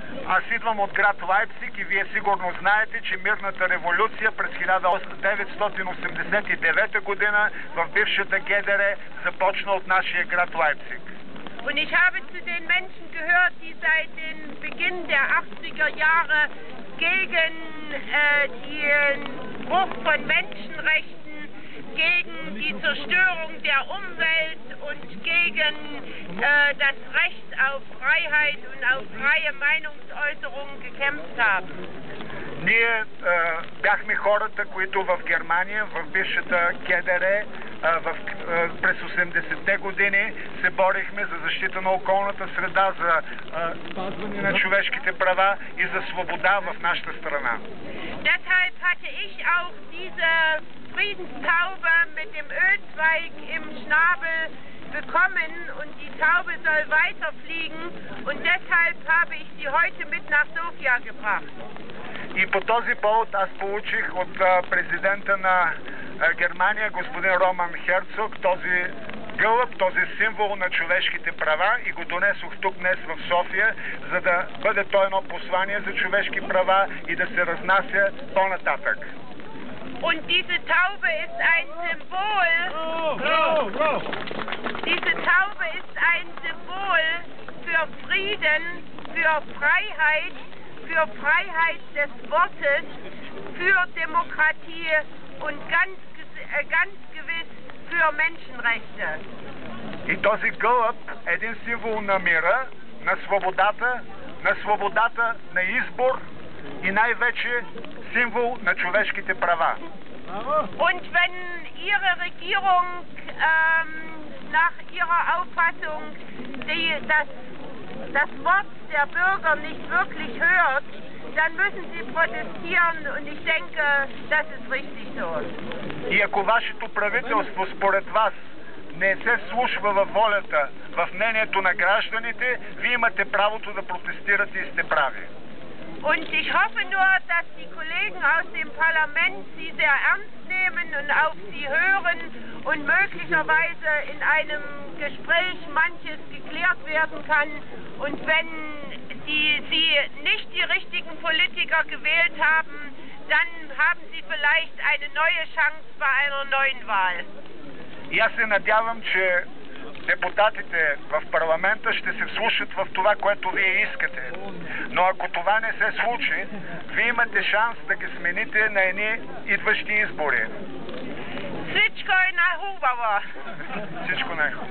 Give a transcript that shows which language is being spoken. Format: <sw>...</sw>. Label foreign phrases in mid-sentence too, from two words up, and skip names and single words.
<bg>Аз идвам от град Лайпциг и вие сигурно знаете, че мирната революция през 1989 година в бившата ГДР започна от нашия град Лайпциг.</bg> <de>Und ich habe zu den Menschen gehört, die seit dem Beginn der 80er Jahre gegen den Bruch von Menschenrechten, gegen die Zerstörung der Umwelt und gegen das Recht auf Freiheit und auf freie Meinungsäußerung gekämpft haben.</de> <bg>Ние бяхме хората, които в Германия, в бившата ГДР, през 80-те години се борихме за защита на околната среда, за спазване на човешките права и за свобода в нашата страна.</bg> <de>Deshalb hatte ich auch diese Friedenstaube mit dem Ölzweig im Schnabel bekommen und die Taube soll weiterfliegen und deshalb habe ich sie heute mit nach Sofia gebracht.</de> <bg>И по този повод аз получих от президента на Германия, господин Роман Херцог, този гълъб, този символ на човешките права и го донесох тук днес в София, за да бъде то едно послание за човешки права и да се разнася по-нататък.</bg> <de>Und diese Taube ist ein Symbol. Diese Taube ist ein Symbol für Frieden, für Freiheit des Wortes, für Demokratie und ganz gewiss für Menschenrechte.</de> <bg>И този гълъб е един символ на мира, на свободата на избор и най-вече символ на човешките права.</bg> <de>Und wenn Ihre Regierung nach Ihrer Auffassung das Wort der Bürger nicht wirklich hört, dann müssen Sie protestieren und ich denke, das ist richtig so.</de> <bg>И ако вашето правителство според вас не се слушва във волята, в мнението на гражданите, вие имате правото да протестирате и сте прави.</bg> <de>Und ich hoffe nur, dass die Kollegen aus dem Parlament Sie sehr ernst nehmen und auf Sie hören und möglicherweise in einem Gespräch manches geklärt werden kann. Und wenn Sie nicht die richtigen Politiker gewählt haben, dann haben Sie vielleicht eine neue Chance bei einer neuen Wahl.</de> <bg>И аз се надявам, че депутатите в парламента ще се вслушат в това, което вие искате. Но ако това не се случи, вие имате шанс да ги смените на едни идващи избори. Всичко е най-хубаво!</bg>